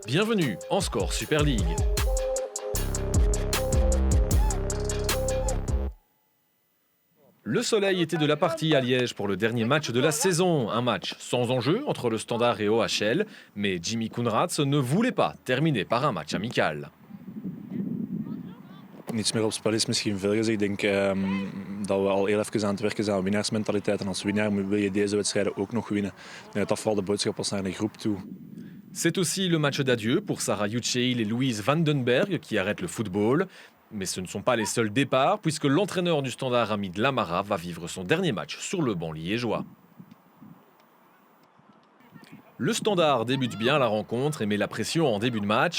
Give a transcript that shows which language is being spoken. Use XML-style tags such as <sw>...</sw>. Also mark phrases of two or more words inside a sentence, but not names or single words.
<fr>Bienvenue en Score Super League. Le soleil était de la partie à Liège pour le dernier match de la saison. Un match sans enjeu entre le Standard et OHL. Mais Jimmy Koenraads ne voulait pas terminer par un match amical.</fr> <nl>Niets meer op spel is misschien veel gezegd. Ik denk dat we al heel even aan het werken zijn aan winnaarsmentaliteit. En als winnaar wil je deze wedstrijden ook nog winnen. Ik denk dat dat vooral de boodschap was naar de groep toe.</nl> <fr>C'est aussi le match d'adieu pour Sarah Yucheil et Louise Vandenberg qui arrêtent le football. Mais ce ne sont pas les seuls départs puisque l'entraîneur du Standard, Hamid Lamara, va vivre son dernier match sur le banc liégeois. Le Standard débute bien la rencontre et met la pression en début de match.</fr>